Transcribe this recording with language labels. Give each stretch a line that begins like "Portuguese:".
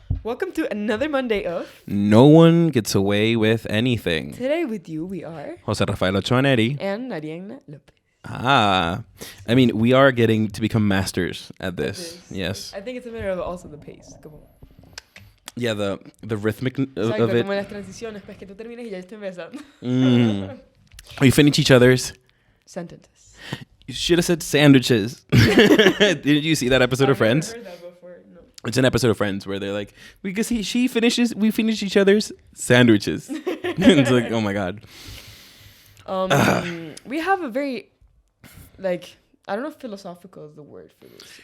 English: Welcome to another Monday of No One Gets Away With Anything. Today with you we are Jose Rafael Ochoa-Neri. and Ariana Lopez. I mean, we are getting to become masters at this. Yes. I think it's a matter of also the pace.
Spanish: Como,
English: Yeah, the rhythmic
Spanish: exacto,
English: of it.
Spanish: como las transiciones, pues que tú termines y ya estoy empezando.
English: We finish each other's. Sentences. You should have said sandwiches. Did you see that episode of Friends? I've never heard that before. No. It's an episode of Friends where they're like, because she finishes, we finish each other's sandwiches. It's like, oh my God. We have a very, like, I don't know if philosophical is the word for this.